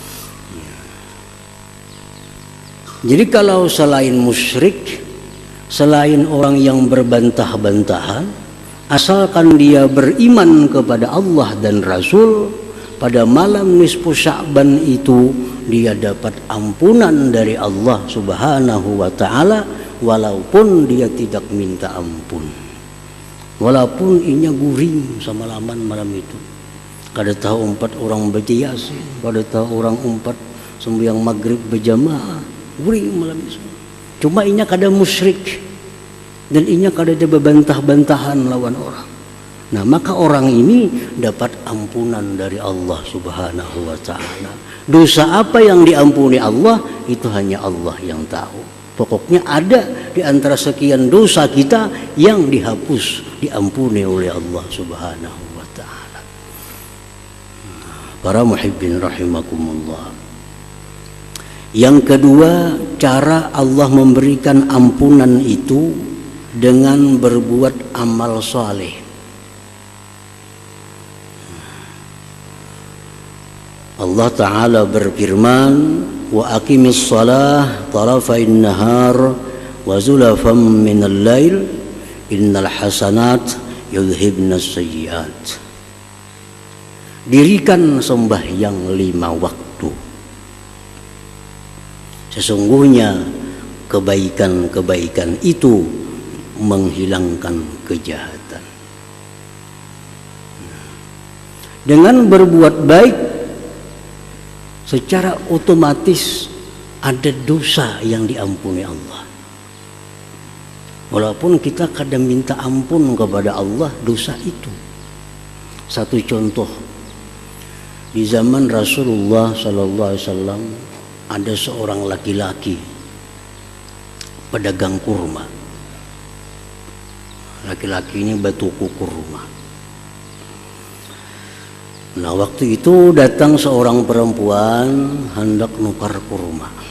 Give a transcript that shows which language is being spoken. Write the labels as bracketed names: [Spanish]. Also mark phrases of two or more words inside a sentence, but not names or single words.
[Indonesian] Jadi kalau selain musyrik, selain orang yang berbantah-bantahan, asalkan dia beriman kepada Allah dan Rasul, pada malam nisfu Sya'ban itu dia dapat ampunan dari Allah [Arabic] سبحانه وتعالى, [Indonesian] walaupun dia tidak minta ampun, walaupun [Banjar] inya guring sama laman [Indonesian] malam itu. [Banjar] Kada tahu 4 orang berjias, kada tahu orang 4 sembahyang maghrib berjamaah, guring malam itu. Cuma inya kada musyrik dan inya kada ada bebantah-bantahan lawan orang. Nah, [Indonesian] maka orang ini dapat ampunan dari Allah [Arabic] سبحانه وتعالى. [Indonesian] Dosa apa yang diampuni Allah, itu hanya Allah yang tahu. Pokoknya ada di antara sekian dosa kita yang dihapus, diampuni oleh Allah [Arabic] سبحانه وتعالى. Para محبين رحمكم الله. [Indonesian] Yang kedua, cara Allah memberikan ampunan itu dengan berbuat amal saleh. [Arabic] الله تعالى berfirman, وأقم الصلاة طرفي النهار وزلفا من الليل إن الحسنات يذهبن السيئات. [Indonesian] Dirikan sembahyang 5 waktu. Sesungguhnya kebaikan-kebaikan itu menghilangkan kejahatan. Dengan berbuat baik, secara otomatis ada dosa yang diampuni Allah. Walaupun kita kadang minta ampun kepada Allah dosa itu. Satu contoh, di zaman Rasulullah [Arabic] صلى الله عليه وسلم [Indonesian] ada seorang laki-laki pedagang kurma. [Banjar] Laki-laki ini batuku kurma. [Indonesian] Nah, waktu itu datang seorang perempuan hendak nukar kurma.